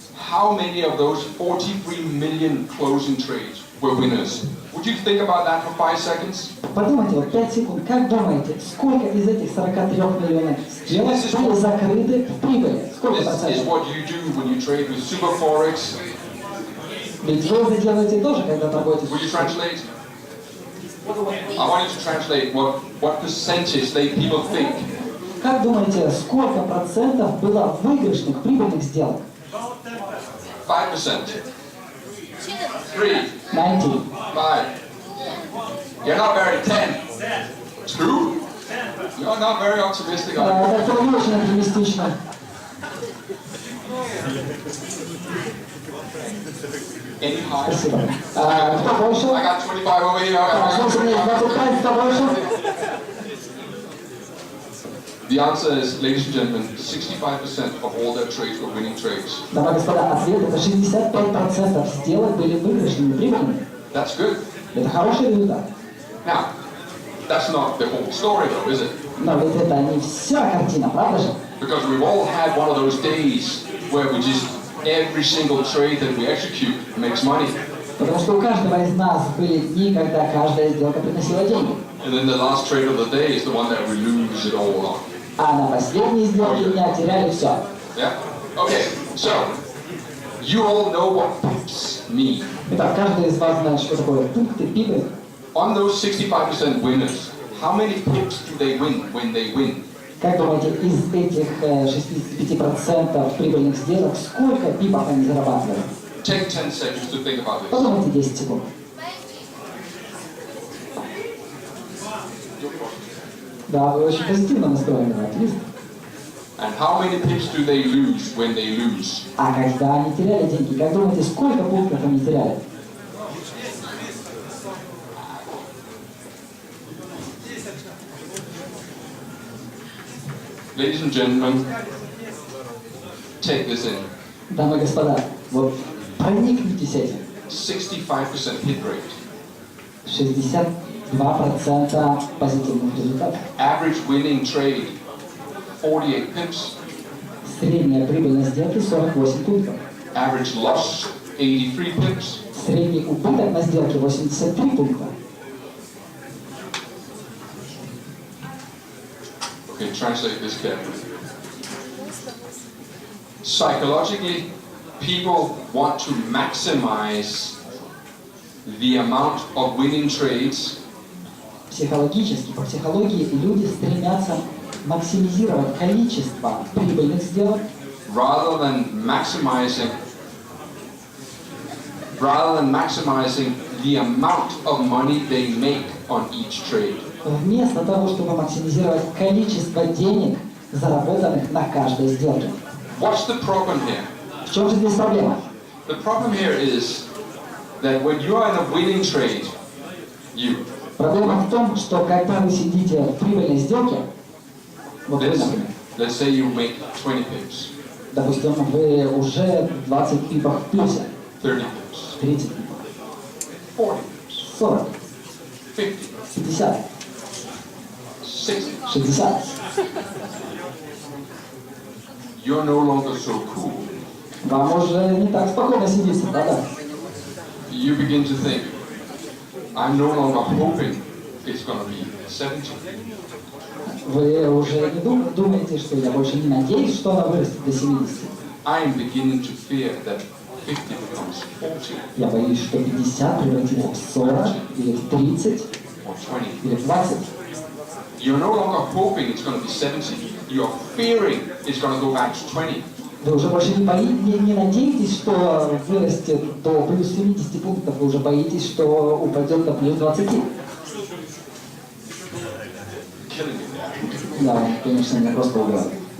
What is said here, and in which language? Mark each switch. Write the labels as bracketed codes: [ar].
[en] How many of those 43 million closing trades were winners? Would you think about that for 5 seconds? [ru] Подумайте, вот 5 секунд, как думаете, сколько из этих 43 миллионов сделок были закрыты в прибыли? Сколько [en] This is [ru] процентов? [en] what you do when you trade with Forex. [ru] Ведь вы это делаете тоже, когда торгуете. [en] Will you translate? I want you to translate what percentage people think. [ru] Как думаете, сколько процентов было выигрышных прибыльных сделок? [en] 5%. 3. 90. 5. You're not very 10. 2? You're not very optimistic. [ru] Это не очень оптимистично. [en] Any higher? [ru] Спасибо. Кто больше? [en] I got 25 over here. [ru] Слушай, мне 25, кто больше? [en] The answer is, ladies and gentlemen, 65% of all their trades were winning trades. [ru] Дамы и господа, ответ это 65% сделок были выигрышными, прибыльными. [en] That's good. [ru] Это хороший результат. [en] Now, that's not the whole story though, is it? [ru] Но ведь это не вся картина, правда же? [en] Because we've all had one of those days where we just, every single trade that we execute makes money. [ru] Потому что у каждого из нас были дни, когда каждая сделка приносила деньги. [en] And then the last trade of the day is the one that we lose it all on. [ru] А на последней сделке дня теряли все. [en] Yeah? Okay, so You all know what pips mean. [ru] Итак, каждый из вас знает, что такое пункты, пипы. [en] On those 65% winners, how many pips do they win when they win? [ru] Как думаете, из этих 65% прибыльных сделок, сколько пипов они зарабатывают? [en] Take 10 seconds to think about this. [ru] Подумайте 10 секунд. Да, вы очень позитивно настроены, отлично. [en] And how many pips do they lose when they lose? [ru] А когда они теряли деньги, как думаете, сколько пунктов они теряли? [en] Ladies and gentlemen, take this in. [ru] Дамы и господа, вот проникнитесь этим. [en] 65% hit rate. [ru] 62% позитивных результатов. [en] Average winning trade, 48 pips. [ru] Средняя прибыльность сделки 48 пунктов. [en] Average loss, 83 pips. [ru] Средний убыток на сделке 83 пункта. [en] Okay, translate this carefully. Psychologically, people want to maximize the amount of winning trades [ru] Психологически, по психологии люди стремятся максимизировать количество прибыльных сделок, [en] rather than maximizing the amount of money they make on each trade. [ru] вместо того, чтобы максимизировать количество денег, заработанных на каждой сделке. [en] What's the problem here? [ru] В чем же здесь проблема? [en] The problem here is that when you are in a winning trade, [ru] Проблема в том, что когда вы сидите в прибыльной сделке, вот вы, например, [en] let's say you make 20 pips, [ru] допустим, вы уже 20 пипов в плюсе, [en] 30 pips, [ru] 30 пипов, [en] 40 pips, [ru] 40, [en] 50, [ru] 50, [en] 60, [ru] 60. [en] you're no longer so cool. [ru] Вам уже не так спокойно сидится, правда? [en] You begin to think, I'm no longer hoping it's going to be 70. [ru] Вы уже не думаете, что я больше не надеюсь, что она вырастет до 70. [en] I'm beginning to fear that 50 becomes 40 [ru] Я боюсь, что 50 превратится в 40, или в 30, [en] or 20. [ru] или в 20. [en] You're no longer hoping it's going to be 70. You're fearing it's going to go back to 20. [ru] Вы уже больше не надеетесь, что вырастет до плюс 70 пунктов, вы уже боитесь, что упадет до плюс 20. [en] Killing it there. [ru] Да, конечно, меня просто убивает.